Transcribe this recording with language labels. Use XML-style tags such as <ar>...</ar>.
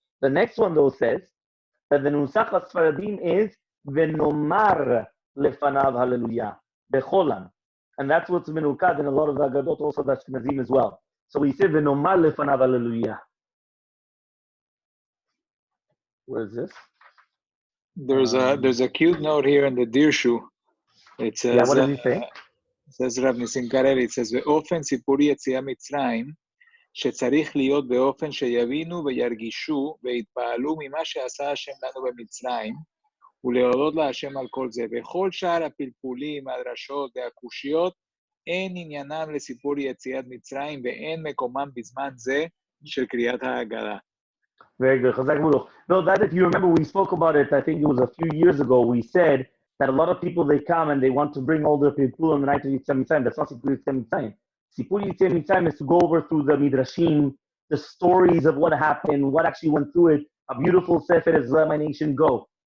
<en>The next one though says that the Nusach HaSfaradim is</en> <he>v'nomar lefanav hallelujah becholam.</he> <en>And that's what's menukad in a lot of the Agadot, also the Ashkenazim as well. So we say</en> <he>v'nomar lefanav hallelujah.</he> <en>Where is this? There's a cute note here in the Dirshu. It says, yeah, what does he say? It says Rav Nisim Kareli, it says,</en> <he>באופן סיפורי יציאה מצרים, שצריך להיות באופן שיבינו וירגישו ויתפעלו ממה שעשה השם לנו במצרים, ולהודות להשם על כל זה. בכל שאר הפלפולים, הדרשות והקושיות, אין עניינם לסיפור יציאת מצרים ואין מקומם בזמן זה של קריאת ההגדה.</he> <en>Very good. No, that if you remember, we spoke about it, I think it was a few years ago, we said that a lot of people, they come and they want to bring all their people on the night of Yitzhak Mitzrayim. That's not Sipur Yitzhak Mitzrayim. Sipur Yitzhak Mitzrayim is to go over through the Midrashim, the stories of what happened, what actually went through it, a beautiful sefer as Let My Nation Go.</en>